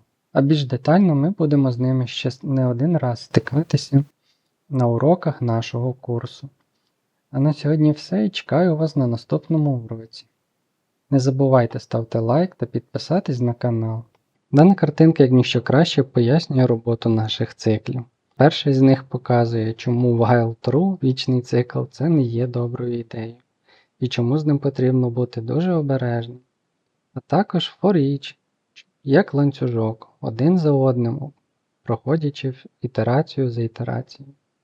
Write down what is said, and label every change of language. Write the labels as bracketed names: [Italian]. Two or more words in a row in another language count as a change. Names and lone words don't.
[Ukrainian] А більш детально ми будемо з ними ще не один раз стикатися на уроках нашого курсу. А на сьогодні все і чекаю вас на наступному уроці. Не забувайте ставити лайк та підписатись на канал. Дана картинка як ніщо краще пояснює роботу наших циклів. Перший з них показує, чому [English] while true, [Ukrainian] вічний цикл, це не є доброю ідеєю, і чому з ним потрібно бути дуже обережним. А також [English] for each, [Ukrainian] як ланцюжок, один за одним, проходячи ітерацію за ітерацією.